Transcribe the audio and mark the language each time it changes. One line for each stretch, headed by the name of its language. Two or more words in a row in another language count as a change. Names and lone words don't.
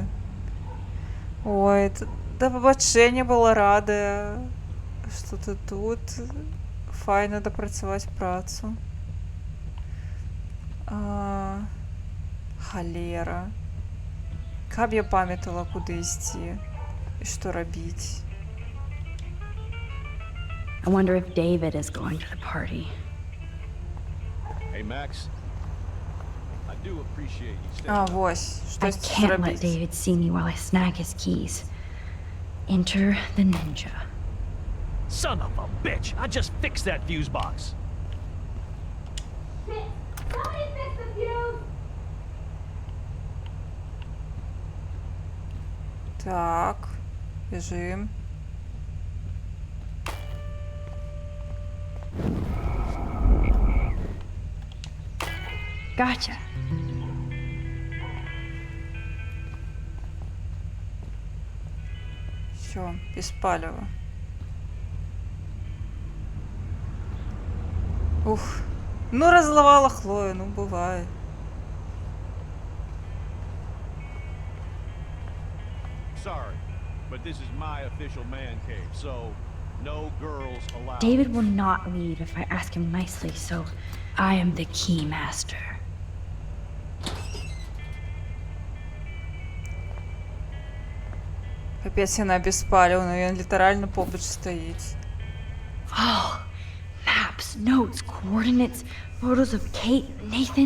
Belarusian: Ой, да пабачэння была радая, што ты тут. Файна дапрацаваць працу. Халера. Каб я памятала, куды ісці і што рабіць.
English: I wonder if David is going to the party. Hey, Max. I do appreciate you staying.
Belarusian: Вось,
English: I
Belarusian: штосьці
English: can't let
Belarusian: зрабіць.
English: David see me while I snag his keys. Enter the ninja. Son of a bitch! I just fixed that fuse box. Somebody fix the fuse!
Ukrainian: Так, біжим.
English: Gotcha.
Russian: Все, без палева. Ух. Ну, разловала Хлою, ну, бывает.
English: Sorry, but this is my official man cave, so no girls allowed. David will not leave if I ask him nicely, so I am the key master.
Belarusian: Капец, яна беспалеўна, ён літаральна побач стаіць.
English: Oh, maps, notes, coordinates, photos of Kate, Nathan.